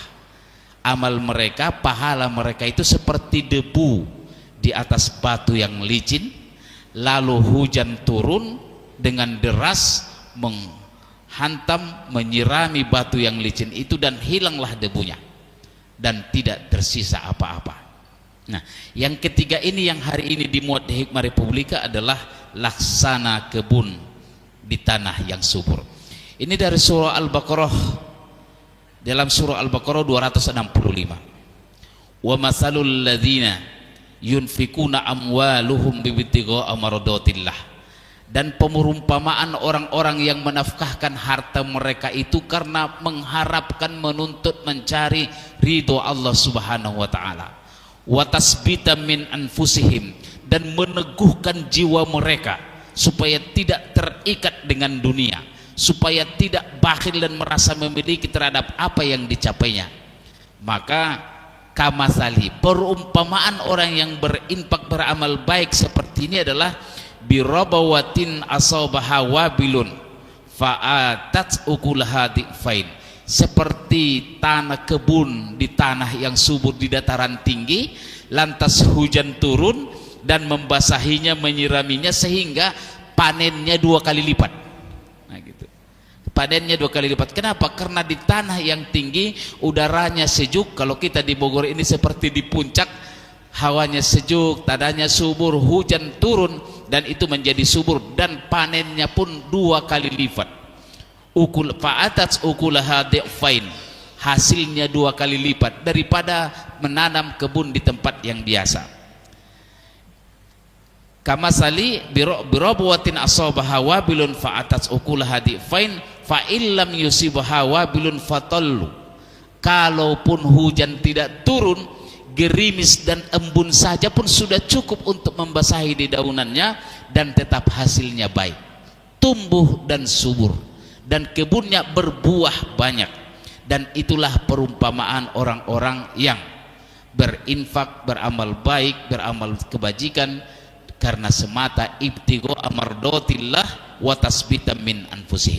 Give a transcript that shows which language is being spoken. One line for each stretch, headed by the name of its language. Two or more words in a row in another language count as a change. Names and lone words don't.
Indonesian: Amal mereka, pahala mereka itu seperti debu di atas batu yang licin, lalu hujan turun dengan deras menghantam, menyirami batu yang licin itu, dan hilanglah debunya dan tidak tersisa apa-apa. Nah, yang ketiga ini yang hari ini dimuat di Hikmah Republika adalah laksana kebun di tanah yang subur. Ini dari surah Al-Baqarah, dalam surah Al-Baqarah 265.
Arabic: ومثل الذين ينفقون أموالهم ابتغاء مرضات الله.
Indonesian: Dan perumpamaan orang-orang yang menafkahkan harta mereka itu karena mengharapkan, menuntut, mencari ridho Allah
Arabic: سبحانه وتعالى. وتثبيتا من أنفسهم,
Indonesian: dan meneguhkan jiwa mereka supaya tidak terikat dengan dunia, supaya tidak bakhil dan merasa memiliki terhadap apa yang dicapainya. Maka kamasali, perumpamaan orang yang berinfak, beramal baik seperti ini adalah
Arabic: بربوة أصابها وابل فآتت أكلها ضعفين,
Indonesian: seperti tanah kebun di tanah yang subur di dataran tinggi, lantas hujan turun dan membasahinya, menyiraminya, sehingga panennya 2 kali lipat. Nah gitu, panennya 2 kali lipat. Kenapa? Karena di tanah yang tinggi udaranya sejuk. Kalau kita di Bogor ini seperti di puncak, hawanya sejuk, tanahnya subur, hujan turun dan itu menjadi subur, dan panennya pun 2 kali lipat.
Arabic: أكل فآتت أكلها ضعفين,
Indonesian: hasilnya 2 kali lipat daripada menanam kebun di tempat yang biasa.
Arabic: كمثل بربوة أصابها وابل فآتت أكلها ضعفين فإن لم يصبها وابل فطل.
Indonesian: Kalaupun hujan tidak turun, gerimis dan embun saja pun sudah cukup untuk membasahi dedaunannya, dan tetap hasilnya baik, tumbuh dan subur, dan kebunnya berbuah banyak. Dan itulah perumpamaan orang-orang yang berinfak, beramal baik, beramal kebajikan karena semata
Arabic: ابتغاء مرضات الله وتثبيتا من أنفسهم.